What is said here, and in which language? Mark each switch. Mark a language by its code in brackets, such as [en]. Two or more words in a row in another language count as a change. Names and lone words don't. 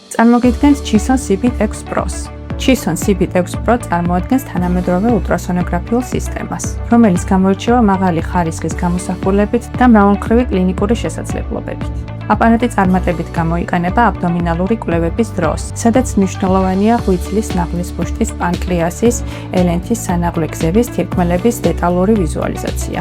[ka] წარმოგიდგენთ Chison CBT-X Pro-ს. Chison CBT-X Pro წარმოადგენს თანამედროვე ულტრასონოგრაფიულ სისტემას, რომელიც გამოირჩევა მაღალი ხარისხის გამოსახულებით და მრავალმხრივი კლინიკური შესაძლებლობებით. აპარატი წარმატებით გამოიყენება აბდომინალური კვლევების დროს, სადაც მნიშვნელოვანია ღვიძლის ნაღლის ბუშტის, პანკრეასის, ელენთის სანაღვლე გზების თირკმელების დეტალური ვიზუალიზაცია.